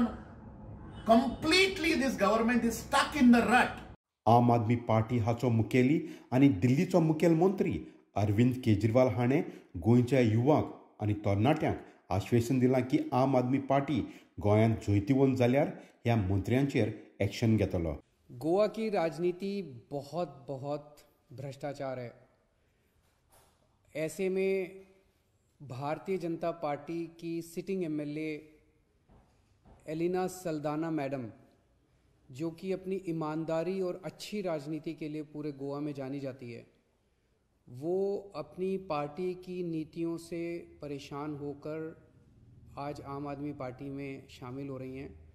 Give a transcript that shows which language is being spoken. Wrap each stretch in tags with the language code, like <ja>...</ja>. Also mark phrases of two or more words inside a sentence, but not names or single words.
<en>completely this government is stuck in the rut.</en> <kok>आम आदमी पार्टी हाचो मुखेली आनी दिल्लीचो मुखेलमंत्री अरविंद केजरीवाल हाणें गोंयच्या युवाक आनी तरणाट्यांक आश्वासन दिलां की आम आदमी पार्टी गोंयांत जोैतिवंत जाल्यार ह्या मंत्र्यांचेर एक्शन घेतलो.</kok> <hi>गोवा की राजनीति बहुत भ्रष्टाचार है. ऐसे में भारतीय जनता पार्टी की</hi> <en>sitting MLA</en> <hi>एलिना सल्दाना मैडम, जो कि अपनी ईमानदारी और अच्छी राजनीति के लिए पूरे गोवा में जानी जाती है, वो अपनी पार्टी की नीतियों से परेशान होकर आज आम आदमी पार्टी में शामिल हो रही हैं.</hi>